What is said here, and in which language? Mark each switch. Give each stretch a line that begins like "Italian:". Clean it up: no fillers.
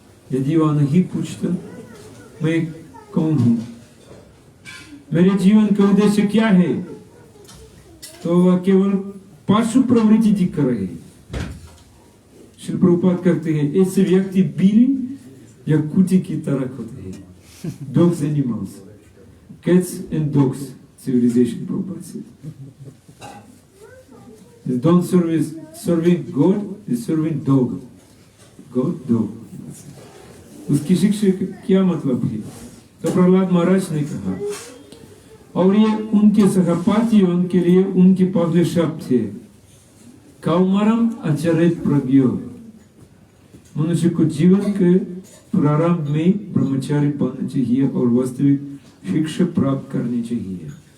Hindi: यदि वह नहीं पूछता मैं कौन हूं, मेरे जीवन का उद्देश्य क्या है, तो वह केवल पार्श्व प्रवृत्ति दिख रहे हैं। श्री प्रभुपाद कहते हैं, ऐसे व्यक्ति बिल्ली या कुत्ते की तरह होते हैं।
English: Dogs animals, cats and dogs civilisation Prabhupada से। They don't serving God, they serving dog. God, dog.
Hindi: उसकी शिक्षा क्या मतलब है? तो प्रहलाद महाराज ने कहा, और ये उनके सहपाठियों के लिए उनके पहले शब्द थे,
Sanskrit: कौमारम आचरित प्रज्ञो।
Hindi: मनुष्य को जीवन के प्रारंभ में ब्रह्मचारी बनना चाहिए और वास्तविक शिक्षा प्राप्त करनी चाहिए।